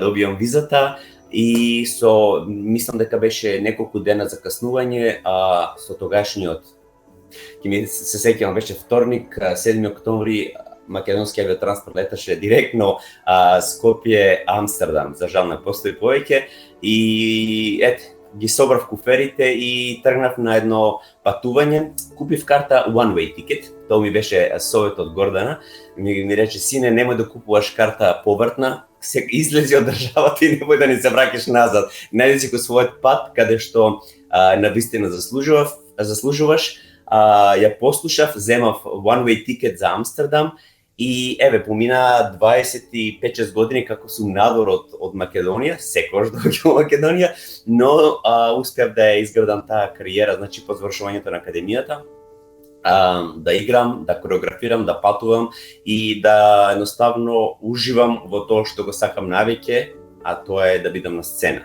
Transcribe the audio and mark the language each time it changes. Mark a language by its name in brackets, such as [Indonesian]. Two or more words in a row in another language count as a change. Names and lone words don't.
[Macedonian] добијам визата и мислам дека беше неколку дена закаснување, со тогашниот, се сеќавам, беше вторник, 7 октомври, македонски авиотранспорт леташе директно Скопје, Амстердам, за жал не постои повеќе и ги собрав куферите и тргнав на едно патување, купив карта [English] one way ticket, [Macedonian] тоа ми беше совет од Гордана, ми рече, сине, немој да купуваш карта повртна, излези од државата и немој да не се враќаш назад, најди си го својот пат, каде што навистина заслужуваш. Ја послушав, земав [English] one way ticket [Macedonian] за Амстердам и помина 25-6 години како сум надвор од Македонија, секогаш доаѓам во Македонија, но успеав да ја изградам таа кариера, значи по завршувањето на академијата, да играм, да кореографирам, да патувам и да едноставно уживам во тоа што го сакам највеќе, а тоа е да бидам на сцена.